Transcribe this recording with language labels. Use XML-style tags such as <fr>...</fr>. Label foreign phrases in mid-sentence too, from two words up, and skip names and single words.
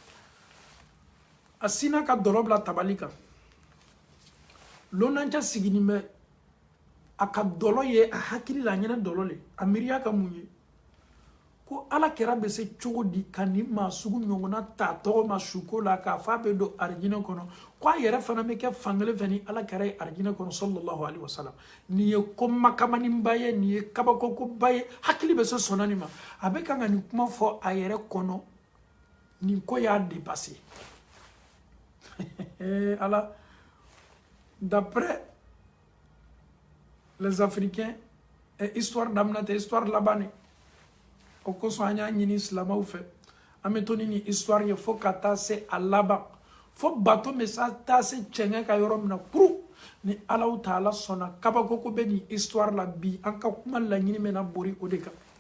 <bm>a sinna ka dɔlɔ bila tabali kan lonancɛ siginin bɛ a ka dɔlɔ ye a hakili la a ɲɛnɛ dɔlɔ le a miiriya ka mun ye ko ala kɛra bɛ se cogo di ka ni maa sugu ɲɔgɔnna ta tɔgɔ ma suko la k'a fɔ a bɛ don arijinɛ kɔnɔ ko a yɛrɛ fana bɛ kɛ fankelen fɛ ni ala kɛra ye arijinɛ kɔnɔ</bm> <ar>صلى الله عليه وسلم</ar> <bm>nin ye ko makamanniba ye nin ye kabakokoba ye hakili bɛ se sɔnna nin ma a bɛ kan ka nin kuma fɔ a yɛrɛ kɔnɔ nin ko y'a dépassé ala</bm> <fr>d'après les Africains</fr> <bm>histoire daminɛ tɛ histoire laban ne o kosɔn an y'a ɲini silamɛw fɛ an bɛ to ni nin histoire ye fo ka taa se a laban fo bato bɛ taa se cɛŋɛ ka yɔrɔ min na kuru ni Alahu Taala sɔnna kabako ko bɛ nin histoire la bi an ka kuma laɲini bɛ na bori o de kan</bm>